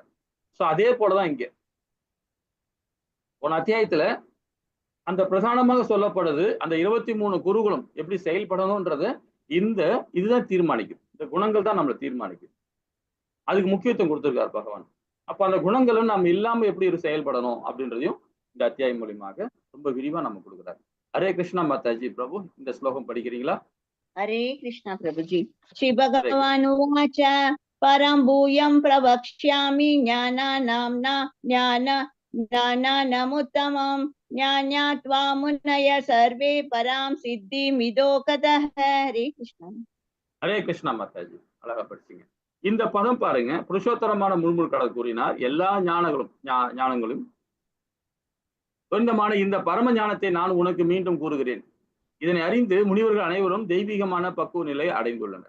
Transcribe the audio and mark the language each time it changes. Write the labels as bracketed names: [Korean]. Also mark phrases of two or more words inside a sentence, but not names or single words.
[Tamil] சோ அதே போலதான் இங்க போன அத்தியாயத்துல அந்த பிரதானமாக சொல்லப்படுது, அந்த 23 குருகுலம் எப்படி செயல்படணும்ன்றத இதுதான் தீர்மானிக்கும். இந்த குணங்கள் தான் நம்மளை தீர்மானிக்கும். அதுக்கு முக்கியத்துவம் கொடுத்திருக்காரு பகவான். அப்ப அந்த குணங்களும் நம்ம இல்லாம எப்படி செயல்படணும் அப்படின்றதையும் இந்த அத்தியாயம் மூலியமாக ரொம்ப விரிவா நம்ம கொடுக்குறாரு. ஹரே கிருஷ்ணா மாதாஜி பிரபு, இந்த ஸ்லோகம் படிக்கிறீங்களா? [Hindi] हरे कृष्णा प्रभुजी। [Sanskrit] श्री भगवान उवाच परं भूयं प्रवक्ष्यामि ज्ञानानामुत्तमं ज्ञात्वा मुनय सर्वे परां सिद्धिमिदो गतः। हरे कृष्णा. [Tamil] ஹரே கிருஷ்ணா மாதாஜி, அழகா படிச்சீங்க. இந்த பதம் பாருங்க, புருஷோத்தரமான முன்முழுக்கடல் கூறினார், எல்லா ஞானங்களும் சொந்தமான இந்த பரம ஞானத்தை நான் உனக்கு மீண்டும் கூறுகிறேன். இதனை அறிந்து முனிவர்கள் அனைவரும் தெய்வீகமான பக்குவ நிலையை அடைந்துள்ளனர்.